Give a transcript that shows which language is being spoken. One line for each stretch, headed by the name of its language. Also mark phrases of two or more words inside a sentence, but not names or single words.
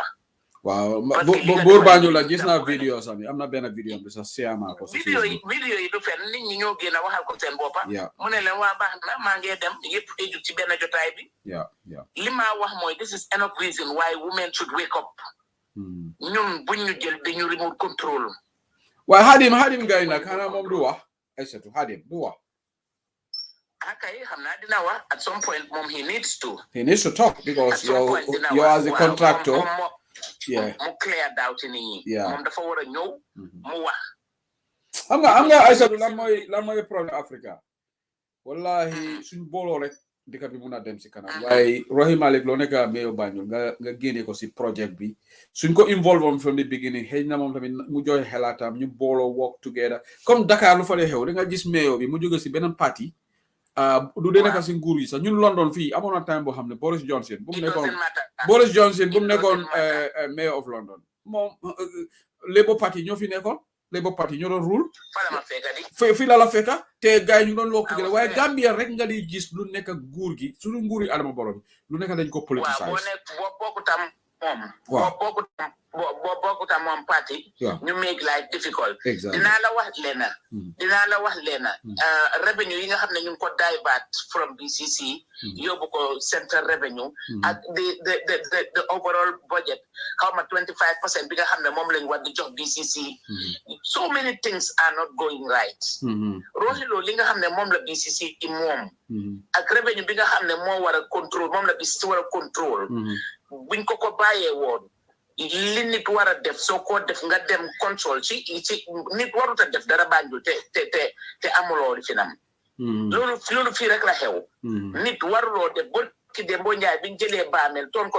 Wolof: waaw boor Banjul la gis naa vidéo sami am na benn vidéo bi sax siama ko vidéo yi du fenn nit ñi ñoo génn a waxal ko seen boppa mu ne leen waa baax na maa ngi dem yëpp éju ci benn jotaay bi li ma wax mooy
English: this is enough reason why women should wake up
Wolof: ñun buñ ñu jël dañu
English: remote control
Wolof: waaye Hadim gay nag xanaa moom du wax Aïssatou Hadim du wax okay xam naa dina wax
English: at some point
Wolof: moom
English: he needs to talk because you as a contractor
Wolof: mu clear doubt nit ñi moom dafa war a ñëw mu wax xam nga Aïssatou lan mooy problème Africa wallahi suñ booloo rek dëkk bi mun a dem si kanam waaye Rohey Malick Lowe nekk mayor Banjul nga génne ko si project bi suñ ko
English: involve on from the beginning
Wolof: xëy na moom tamit mu joxe xelaatam ñu booloo
English: work together
Wolof: comme Dakar lu fa dee xew da nga gis mayor bi mu jóge si beneen parti du dee nekk si nguur yi sax ñun London fii amoon na time boo xam ne Boris Johnson bu mu nekkoon
English: mayor of London
Wolof: moom Labour Party ñoo fi nekkoon Labour Party ñoo doon rule fii la la fekka te gars yi ñu doon wokk gën waaye Gambia rek nga di gis lu nekk nguur gi suñu nguur yi Adama Barrow bi lu nekk dañ ko politicize bokkuta moom party ñu
English: make life difficult
Wolof: dinaa la wax leena revenue yi nga xam ne ñu ngi ko
English: divert from BCC
Wolof: yóbbu ko
English: central revenue
Wolof: ak
English: the overall budget
Wolof: xaw ma 25% bi nga xam ne moom lañ war di jox BCC
English: so many things are not going right
Wolof: roxilo li nga xam ne moom la BCC moom ak revenue bi nga xam ne moo war a contrôle moom la BCC war a contrôle buñ ko bàyyee woon li nit war a def soo ko def nga dem contrôle ci nit warut a def dara Banjul te amuloo li fi nam loolu fii rek la xew nit waruloo def ba ki dem boo njaay biñ jëlee baamel toon ko